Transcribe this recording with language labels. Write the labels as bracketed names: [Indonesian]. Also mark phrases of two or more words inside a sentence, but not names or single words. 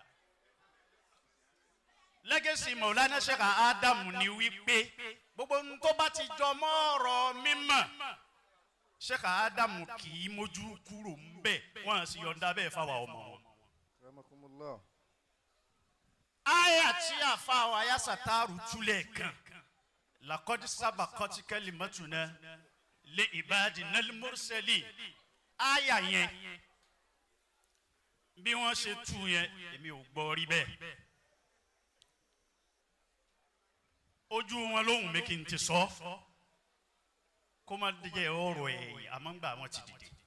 [Yoruba] Legacy Maulana Sheikh Adam ni wípé gbogbo tó bá ti jọ mọ́ ọ̀rọ̀ mímọ́ Sheikh Adam kì í mójú kúrò ńbẹ̀ wọ́n sì yọ̀ǹda bẹ́ẹ̀ fáwa ọmọ wọn. Aya tí àfa wa Yesaloonaka túlẹ̀ kan [Arabic] لقد سبقت كلمتنا لعبادنا المرسلين. [Yoruba] Aya yẹn bí wọ́n ṣe tú yẹn èmi ò gbọ́ rí bẹ́ẹ̀. Ojú wọn lóhùn mi kí n ti sọ kó má jẹ́ ọ̀rọ̀ ẹ̀ àmọ́ ń gbà wọ́n ti dìde.